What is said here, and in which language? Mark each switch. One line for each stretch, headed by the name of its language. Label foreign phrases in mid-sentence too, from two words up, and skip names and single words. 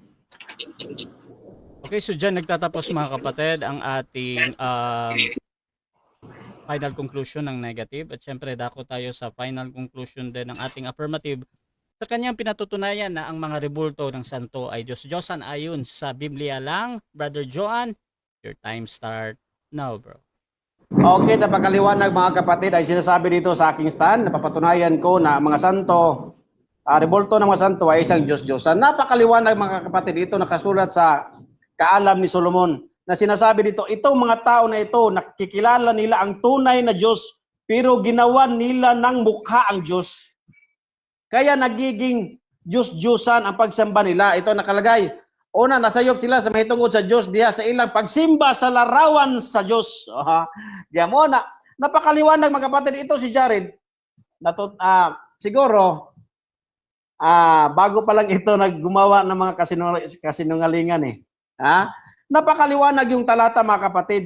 Filipino: Okay, so dyan nagtatapos mga kapatid ang ating final conclusion ng negative at syempre dako tayo sa final conclusion din ng ating affirmative sa kanyang pinatutunayan na ang mga rebulto ng santo ay Diyos-Diyosan ayon sa Biblia lang.
English: Brother Joan, your time start now, bro.
Filipino: Okay, napakaliwanag mga kapatid ay sinasabi dito sa aking stand, napapatunayan ko na mga santo, rebulto ng mga santo ay isang Diyos-Diyosan. Napakaliwanag mga kapatid, ito nakasulat sa Kaalam ni Solomon na sinasabi dito, itong mga tao na ito, nakikilala nila ang tunay na Diyos, pero ginawa nila ng mukha ang Diyos. Kaya nagiging Diyos-Diyosan ang pagsamba nila. Ito nakalagay. Una,
Cebuano: nasayop sila sa mahitungod sa Diyos diha sa ilang pagsimba sa larawan sa Diyos.
Filipino: Diyan mo na. Napakaliwanag mga kapatid. Ito si Jared. Siguro, bago pa lang ito naggumawa ng mga kasinungalingan eh. Napakaliwanag yung talata mga kapatid.